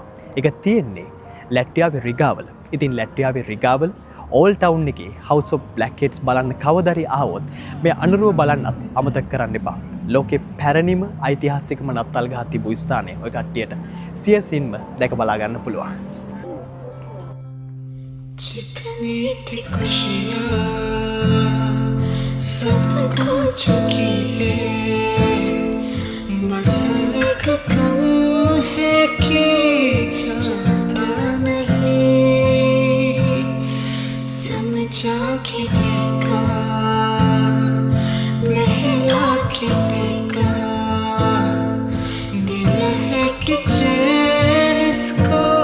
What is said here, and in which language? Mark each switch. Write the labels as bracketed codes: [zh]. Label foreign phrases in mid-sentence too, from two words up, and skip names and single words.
[si] ඒක තියෙන්නේ ලැට්වියාවේ රිගාවල. ඉතින් ලැට්වියාවේ රිගාවල ඕල් ටවුන් එකේ House of Black Cats බලන්න කවදාරි ආවොත් මේ අනුරුව බලන්නත් අමතක කරන්න එපා. ලෝකේ පැරණිම ඓතිහාසිකම නත්තල් ගහ තිබූ ස්ථානය ඔය කට්ටියට සියසින්ම දැක බලා ගන්න පුළුවන්. [hi] जितनी थी खुशियाँ सबको चुकी है बस एक गम है कि जाता नहीं समझा के देखा नहला के देखा दिल है कि चैन इसको